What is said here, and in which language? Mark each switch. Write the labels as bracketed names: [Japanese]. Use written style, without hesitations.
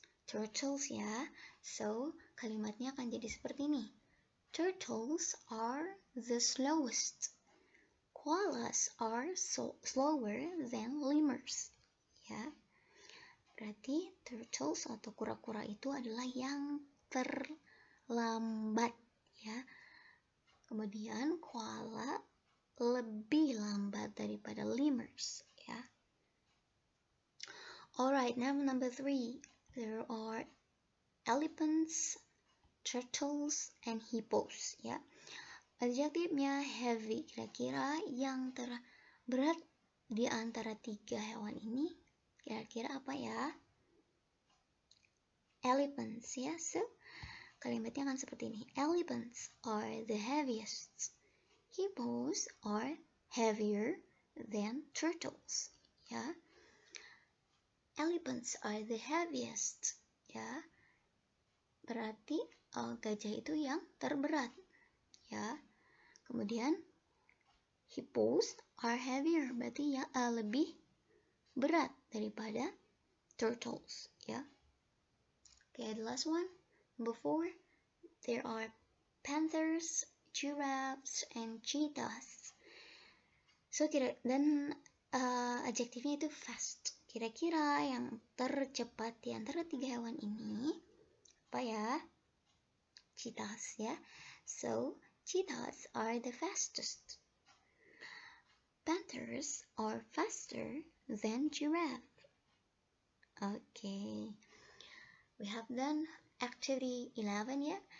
[Indonesian] Turtles, ya. So, kalimatnya akan jadi seperti ini. [English] Turtles are the slowest. Koalas are slower than lemurs. Ya. [Indonesian] Berarti turtles atau kura-kura itu adalah yang terlambat, ya. Kemudian koala lebih lambat daripada lemurs, ya. [English] Alright, now number 3. There are elephants, turtles, and hippos, ya. [Indonesian] Adjektifnya heavy, kira-kira yang terberat di antara 3 hewan ini, kira-kira apa ya? [English] Elephants, ya. [Indonesian] So, kalimatnya akan seperti ini. [English] Elephants are the heaviest. Hippos are heavier than turtles, ya. Elephants are the heaviest, ya. [Indonesian] Berarti gajah itu yang terberat, ya. Kemudian [English] hippos are heavier, [Indonesian] berarti ya lebih berat daripada turtles, ya. [English] Okay, the last one, number 4. There are panthers, giraffes, and cheetahs. [Indonesian] So dan adjektifnya itu fast. Kira-kira yang tercepat di antara 3 hewan ini apa ya? [English] Cheetahs, ya. So, cheetahs are the fastest. Panthers are faster than giraffe. Okay. We have done activity 11, ya.